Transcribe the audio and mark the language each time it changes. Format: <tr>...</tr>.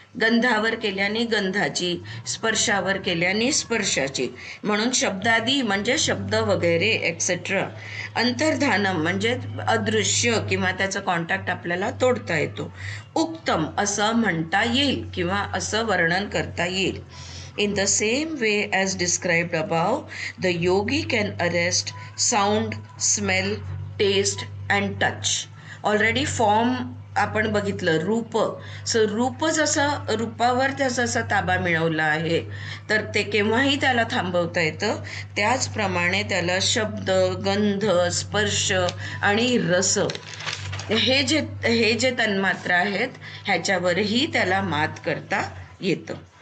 <mr>गंधावर केल्याने गंधाची, स्पर्शावर केल्याने स्पर्शाची. म्हणून शब्दादी म्हणजे शब्द वगैरे एक्सेट्रा. अंतर्धानम म्हणजे अदृश्य किंवा त्याचा कॉन्टॅक्ट आपल्याला तोडता येतो. उक्तम असं म्हणता येईल किंवा असं वर्णन करता येईल.</mr> <en>In the same way as described above, the yogi can arrest sound, smell, taste and touch. Already form</en> <mr>आपण बघितलं, रूप. सो रूप जसं, रूपावर त्याचा जसा ताबा मिळवला आहे, तर ते केव्हाही त्याला थांबवता येतं. त्याचप्रमाणे त्याला शब्द, गंध, स्पर्श आणि रस हे जे तन्मात्रा आहेत ह्याच्यावरही त्याला मात करता येतं.</mr>